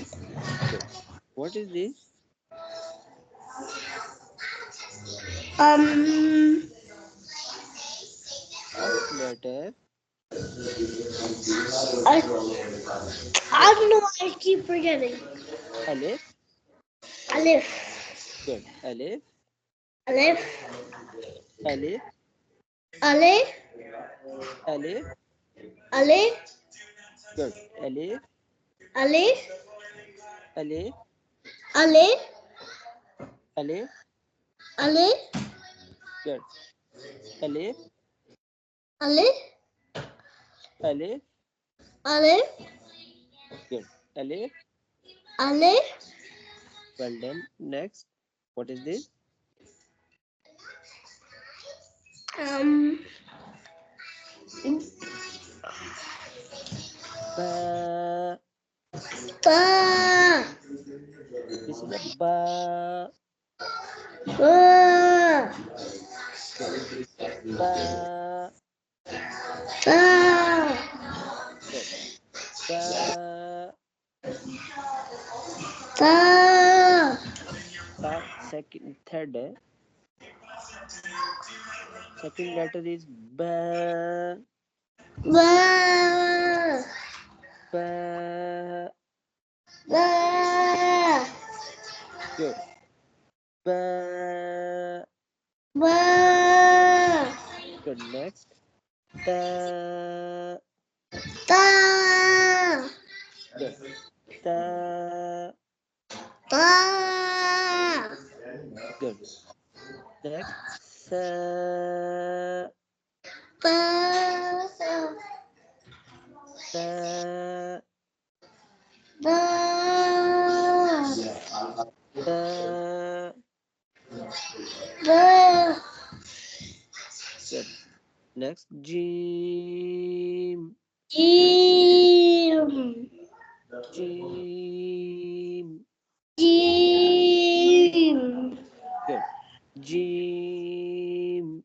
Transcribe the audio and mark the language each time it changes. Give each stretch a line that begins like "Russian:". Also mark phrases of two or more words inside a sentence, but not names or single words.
English: What is this? First letter. I don't know. I keep forgetting. Alif. Good. Alif. Alif. Alif. Alif. Alif. Alif. Good. Alif. Alif. Alif. Alif. Alif. Alif. Good. Alif. Alif. Alif. Alif. Good. Alif. Alif. Well done. Next, what is this? Ba. This is a ba. Good. Ba. Good. Ba. Ba. Second, third. Second letter is ba. Ba. Ba. Ba. Good. Ba. Ba. Good. Next. Ta. Ta. Good. Ta. Ta. Good. Next. Sa. Ta. Sa. Ba. Sa. Ba. Good. Next. Jim. Jim. Jim. Jim. Good. Jim.